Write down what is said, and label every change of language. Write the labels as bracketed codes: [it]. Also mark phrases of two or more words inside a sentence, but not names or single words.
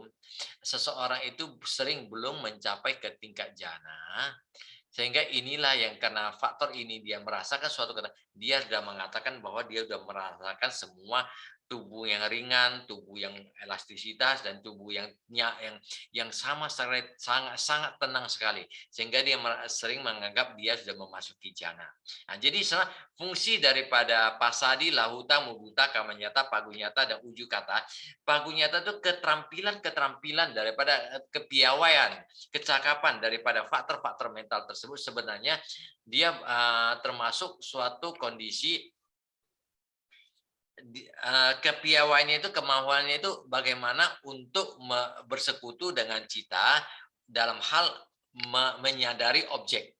[id] seseorang itu sering belum mencapai ke tingkat jana, sehingga inilah yang karena faktor ini dia merasakan suatu dia sudah mengatakan bahwa dia sudah merasakan semua tubuh yang ringan, tubuh yang elastisitas, dan tubuh yang sangat tenang sekali, sehingga dia sering menganggap dia sudah memasuki jana. Nah, jadi fungsi daripada [pi] pasadi, lahuta, mudita, kamanyata, pagunyata, [id] dan ujukata. Pagunyata itu keterampilan daripada kepiawaian, kecakapan daripada faktor-faktor mental tersebut. Sebenarnya dia termasuk suatu kondisi kepiawaiannya itu, kemauannya itu bagaimana untuk bersekutu dengan cita dalam hal menyadari objek.